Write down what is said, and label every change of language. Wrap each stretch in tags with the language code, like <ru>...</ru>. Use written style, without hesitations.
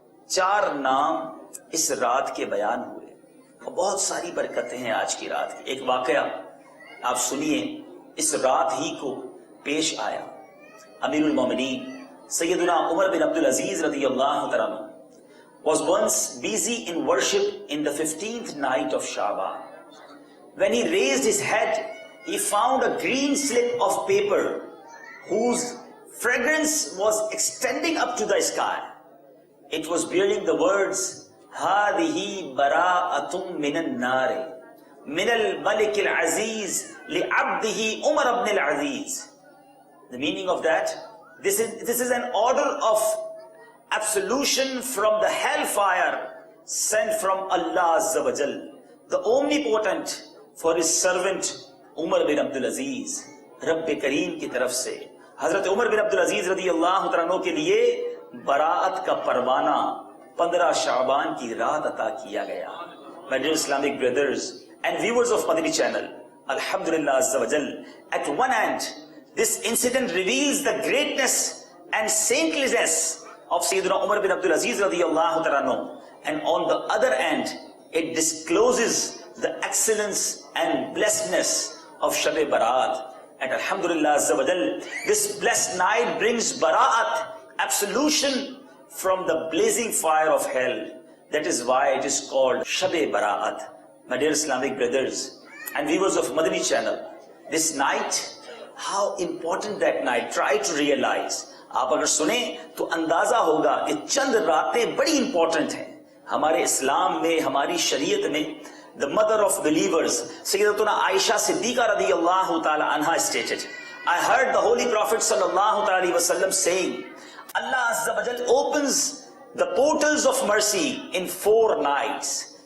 <ur>4 نام اس رات کے بیان ہوئے اور بہت ساری برکتیں ہیں آج کی رات کی. ایک واقعہ آپ سنیے اس رات ہی کو پیش آیا.</ur> <en>امیر المومنین سیدنا عمر بن عبد العزیز رضی اللہ تعالیٰ عنہ was once busy in worship in the 15th night of Sha'ban. When he raised his head, he found a green slip of paper whose fragrance was extending up to the sky. It was bearing the words,</en> <ar>هَذِهِ بَرَاءَةٌ مِّنَ النَّارِ مِنَ الْمَلِكِ الْعَزِيزِ لِعَبْدِهِ عُمَرَ بْنِ الْعَزِيزِ.</ar> <en>The meaning of that, this is an order of absolution from the hellfire sent from Allah Azza wa Jal, the omnipotent, for his servant Umar bin Abdul Aziz.</en> <ur>رب کریم کی طرف سے حضرت عمر بن عبد العزیز رضی اللہ عنہ کے لیے براءت کا پروانہ 15 شعبان کی رات عطا کیا گیا.</ur> <en>My dear Islamic brothers and viewers of Madani channel, Alhamdulillah Azza wa Jal, at one hand this incident reveals the greatness and saintliness of Sayyidina Umar bin Abdul Aziz radiyallahu ta'ala, and on the other hand it discloses the excellence and blessedness of Shab-e Baraat. And Alhamdulillah Azza wa Jal, this blessed night brings Bara'at, absolution from the blazing fire of hell. That is why it is called Shab-e Bara'at. My dear Islamic brothers and viewers of Madani channel, this night, how important that night, try to realize.</en> <ur>آپ اگر سنیں تو اندازہ ہوگا کہ چند راتیں بڑی امپورٹنٹ ہیں ہمارے اسلام میں، ہماری شریعت میں.</ur> <en>The mother of believers, Sayyidatuna Aisha Siddiqa radiyallahu ta'ala anha stated, I heard the Holy Prophet sallallahu ta'ala alayhi wa sallam saying, Allah Azza wa Jal opens the portals of mercy in 4 nights.</en>